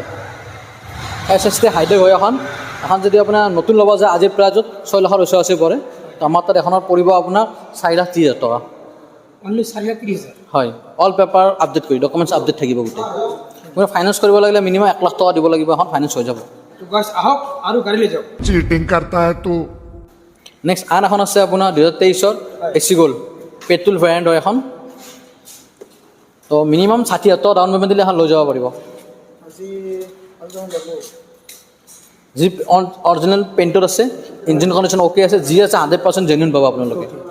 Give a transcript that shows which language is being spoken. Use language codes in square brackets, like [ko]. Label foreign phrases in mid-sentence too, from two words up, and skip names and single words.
[as] SST হাইডে হয় এখন যদি আপোনাৰ নতুন ল'ব যায় আজিৰ প্ৰাইজত 6,80,000 পৰে। তো আমাৰ তাত এখনত পৰিব আপোনাৰ 4,30,000 টকা। অনলি 4,30,000। হয়। [en] all paper update [as] কৰি, ডকুমেণ্টছ আপডেট থাকিব গোটেই। মই ফাইনেন্স কৰিব লাগিলে মিনিমাম 1,00,000 টকা দিব লাগিব, এখন ফাইনেন্স হৈ যাব। তো গাইজ আহক আৰু গাড়ী লৈ যাওক। [hi] चीटिंग करता है तो [as] নেক্সট আন এখন আছে আপোনাৰ 2023ৰ AC গ'ল্ড, [en] petrol variant [as] হয় এখন। তো মিনিমাম 60,000 টকা [en] down payment [as] দিলে এখন লৈ যাব পাৰিব। যি অৰিজিনেল পেইণ্টত আছে, [en] engine condition [as] অ'কে আছে, যি আছে 100% জেনুইন পাব আপোনালোকে।